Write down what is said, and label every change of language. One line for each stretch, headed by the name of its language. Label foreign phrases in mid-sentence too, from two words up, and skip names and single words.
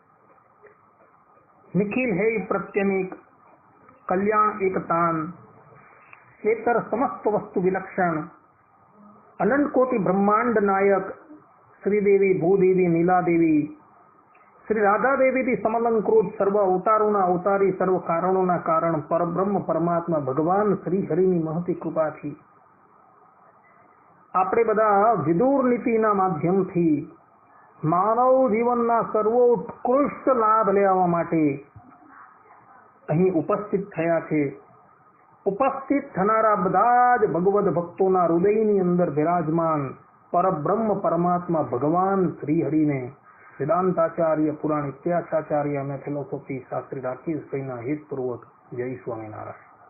Gujarati: નિખિલ હે પ્રત્યનીક કલ્યાણ એકતાન ચેતર સમસ્ત વસ્તુ વિલક્ષણ અનંત કોટિ બ્રહ્માંડ નાયક શ્રીદેવી ભૂદેવી નીલા દેવી શ્રી રાધા દેવી દી સમલંકૃત સર્વ અવતારોના અવતારી સર્વ કારણોના કારણ પરબ્રહ્મ પરમાત્મા ભગવાન શ્રી હરિની મહતી કૃપાથી આપણે બધા વિદુર નીતિના માધ્યમથી માનવ જીવનના સર્વોત્કૃષ્ટ લાભ લેવા માટે અહીં ઉપસ્થિત થયા છે। ઉપસ્થિત થનારા બધા જ ભગવદ ભક્તોના હૃદયની અંદર બિરાજમાન પરબ્રહ્મ પરમાત્મા ભગવાન શ્રી હરિને વેદાંતાચાર્ય પુરાણ ઇત્યાચાર્ય અને ફિલોસોફી શાસ્ત્રી રાકેશભાઈના હિતપૂર્વક જય સ્વામિનારાયણ।